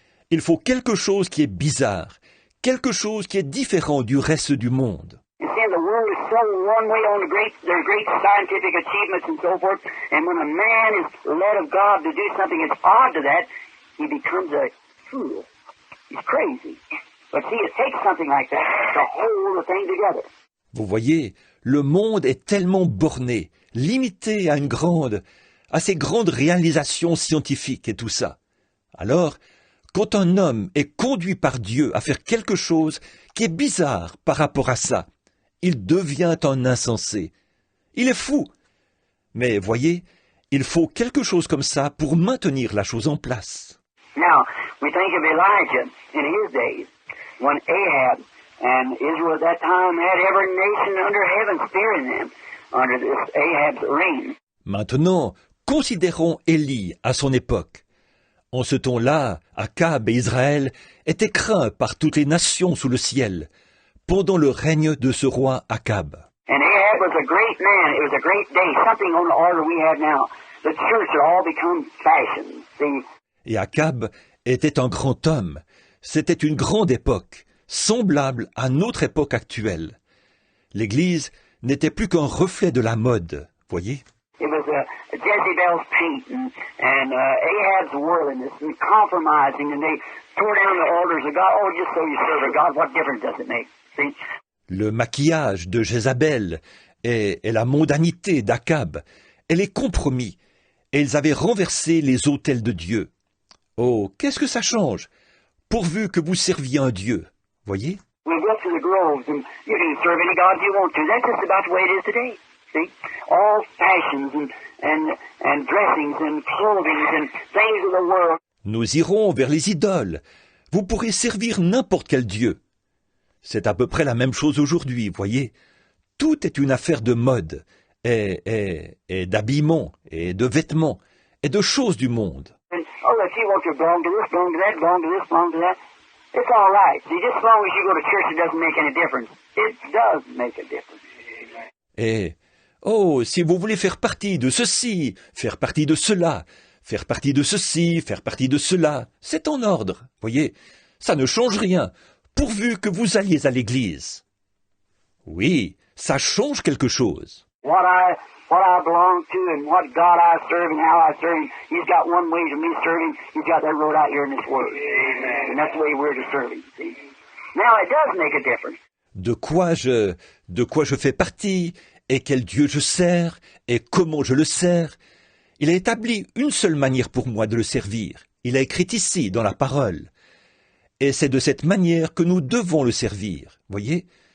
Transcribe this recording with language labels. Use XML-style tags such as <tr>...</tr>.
<fr>Il faut quelque chose qui est bizarre, quelque chose qui est différent du reste du monde.</fr> <en>You see, the world is so one way on their great scientific achievements and so forth, and when a man is led of God to do something that's odd to that, he becomes a fool. He's crazy. But see, it takes something like that to hold the thing together.</en> <fr>Vous voyez, le monde est tellement borné, limité à ces grandes réalisations scientifiques et tout ça. Alors, quand un homme est conduit par Dieu à faire quelque chose qui est bizarre par rapport à ça, il devient un insensé. Il est fou. Mais voyez, il faut quelque chose comme ça pour maintenir la chose en place.</fr> <en>Now, we think of Elijah in his days, when Ahab and Israel at that time had every nation under heaven fearing them, under this Ahab's reign.</en> <fr>Maintenant, considérons Élie à son époque. En ce temps-là, Akab et Israël étaient craints par toutes les nations sous le ciel, pendant le règne de ce roi Akab.</fr> <en>And Ahab was a great man. It was a great day, something on the order we have now. The church had all become fashion. See?</en> <fr>Et Akab était un grand homme. C'était une grande époque, semblable à notre époque actuelle. L'Église n'était plus qu'un reflet de la mode, voyez?</fr> <en>It was Jezebel's paint and Ahab's worldliness and compromising, and they tore down the altars of God. Oh, just so you serve a God, what difference does it make? See?</en> <fr>Le maquillage de Jézabel et la mondanité d'Akab et les compromis, et ils avaient renversé les autels de Dieu. Oh, qu'est-ce que ça change, pourvu que vous serviez un Dieu, voyez?</fr> <en>We go to the groves, and you can serve any gods you want to. That's just about the way it is today. See? All fashions and dressings and clothing and things of the world.</en> <fr>Nous irons vers les idoles. Vous pourrez servir n'importe quel dieu. C'est à peu près la même chose aujourd'hui, voyez. Tout est une affaire de mode, et d'habillement, et de vêtements, et de choses du monde.</fr> <en>And, oh, if you want to belong to this, belong to that, belong to this, belong to that, it's all right. See, just as long as you go to church, it doesn't make any difference. It does make a difference.</en> <fr>Et, oh, si vous voulez faire partie de ceci, faire partie de cela, faire partie de ceci, faire partie de cela, c'est en ordre, voyez. Ça ne change rien, pourvu que vous alliez à l'église. Oui, ça change quelque chose.</fr> <en>What I belong to and what God I serve and how I serve Him, He's got one way to me serving. He's got that wrote out here in this Word. Amen. And that's the way we're to serve Him. See? Now it does make a difference.</en> <fr>De quoi je fais partie, et quel Dieu je sers, et comment je le sers. Il a établi une seule manière pour moi de le servir. Il a écrit ici, dans la parole. Et c'est de cette manière que nous devons le servir, voyez?</fr>